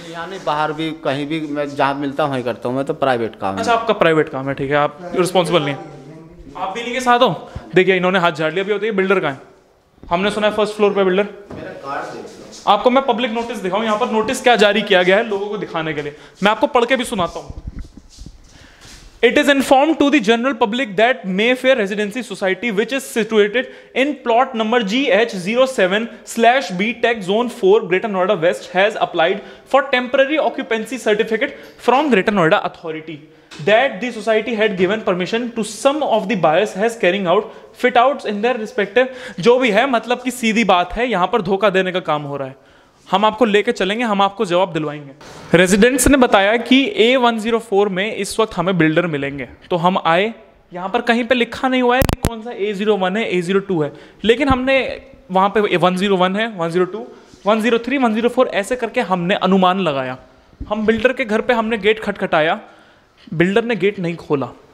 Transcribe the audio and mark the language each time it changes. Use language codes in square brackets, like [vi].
[hi] यहाँ नहीं, बाहर भी कहीं भी मैं जहाँ मिलता हूँ वहीं करता हूँ। मैं तो प्राइवेट काम है। अच्छा, आपका प्राइवेट काम है, ठीक है, आप रिस्पॉन्सिबल नहीं है। आप भी नहीं के साथ हो? देखिए इन्होंने हाथ झाड़ लिया। भी होती है बिल्डर का है, हमने सुना है फर्स्ट फ्लोर पे बिल्डर। मेरा कार्ड देख लो। आपको मैं पब्लिक नोटिस दिखाऊं, यहाँ पर नोटिस क्या जारी किया गया है लोगों को दिखाने के लिए। मैं आपको पढ़ के भी सुनाता हूँ। [en] It is informed to the general public that Mayfair Residency Society, which is situated in plot number GH07/B Tech Zone 4, Greater Noida West, has applied for temporary occupancy certificate from Greater Noida Authority. That the society had given permission to some of the buyers has carrying out fit outs in their respective। [hi] जो भी है, मतलब कि सीधी बात है, यहाँ पर धोखा देने का काम हो रहा है। हम आपको लेके चलेंगे, हम आपको जवाब दिलवाएंगे। रेजिडेंट्स ने बताया कि A104 में इस वक्त हमें बिल्डर मिलेंगे, तो हम आए। यहाँ पर कहीं पे लिखा नहीं हुआ है कि कौन सा A01 है, A02 है, लेकिन हमने वहाँ पे 101 है, 102, 103, 104 ऐसे करके हमने अनुमान लगाया। हम बिल्डर के घर पे हमने गेट खटखटाया, बिल्डर ने गेट नहीं खोला।